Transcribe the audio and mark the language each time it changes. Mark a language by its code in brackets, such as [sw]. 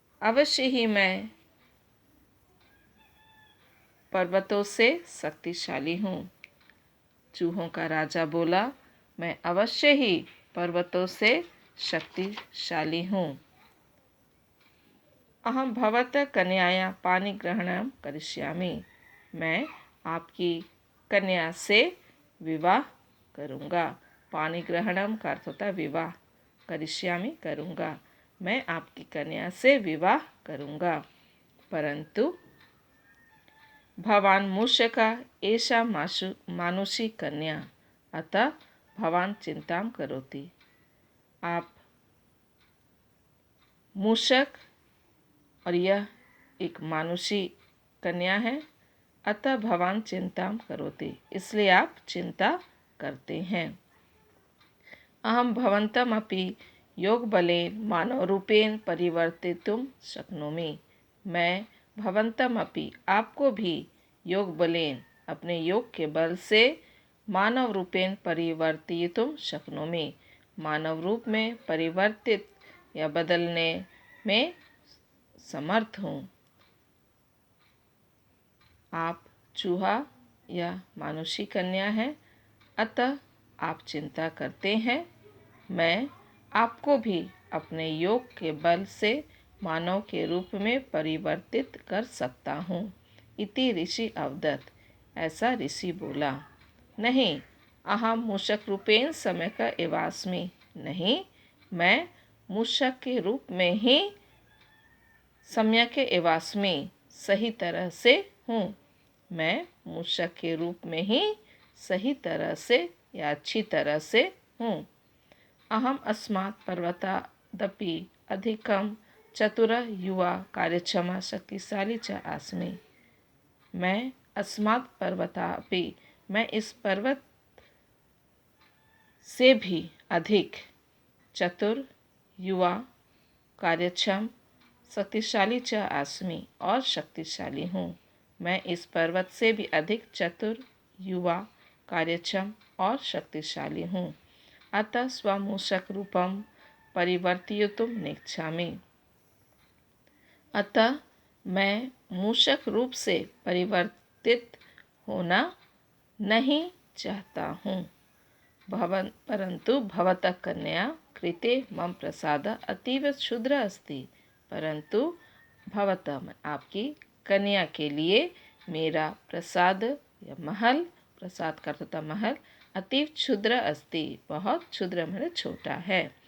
[hi] अवश्य ही मैं पर्वतों से शक्तिशाली हूँ। चूहों का राजा बोला, मैं अवश्य ही पर्वतों से शक्तिशाली हूँ। [sa] अहम भवतः कन्याया पाणिग्रहणं करिष्यामि। [hi] मैं आपकी कन्या से विवाह करूँगा। पाणिग्रहणम का अर्थ होता है विवाह, करिष्यामि करूँगा। मैं आपकी कन्या से विवाह करूँगा। [sa] परंतु भवान मूषका एषा मानुषी कन्या, अतः भवान चिंतां करोति। [hi] आप मूषक और यह एक मानुषी कन्या है, [sa] अतः भवान चिंतां करोति, [hi] इसलिए आप चिंता करते हैं। [sa] अहम भवन्तमपि योगबलेन मानवरूपेण परिवर्तितुं शक्नोमि। [hi] मैं भवन्तमपि आपको भी योग बलेन अपने योग के बल से मानव रूपेण [sa] परिवर्तितुं शक्नोमि, [hi] मानव रूप में परिवर्तित या बदलने में समर्थ हूँ। आप चूहा या मानुषी कन्या हैं, अतः आप चिंता करते हैं। मैं आपको भी अपने योग के बल से मानव के रूप में परिवर्तित कर सकता हूँ। [sa] इति ऋषि अवदत्, [hi] ऐसा ऋषि बोला। नहीं, [sa] अहम मूषक रूपेण समय का एवास्मि। [hi] नहीं, मैं मूषक के रूप में ही समय के एवास्मि सही तरह से हूँ। मैं मूषक के रूप में ही सही तरह से या अच्छी तरह से हूँ। [sa] अहम अस्मात् पर्वतादपि अधिकं चतुरः युवा कार्यक्षमा शक्तिशाली च आस्मि। [hi] मैं अस्मात् पर्वतापि, मैं इस पर्वत से भी अधिक चतुर, युवा, कार्यक्षम, शक्तिशाली च आस्मि और शक्तिशाली हूँ। मैं इस पर्वत से भी अधिक चतुर, युवा, कार्यक्षम और शक्तिशाली हूँ। [sa] अतः स्वमूषक रूपम परिवर्तयितुं नेच्छामि। [hi] अतः मैं मूषक रूप से परिवर्तित होना नहीं चाहता हूँ। [sa] परंतु भवतः कन्या कृते मम प्रसाद अतीव क्षुद्र अस्ति। [hi] परंतु भवतः, आपकी कन्या के लिए मेरा प्रसाद या महल, प्रसाद का अर्थ महल, [sa] अतीव क्षुद्र अस्ति, [hi] बहुत क्षुद्र मैंने छोटा है।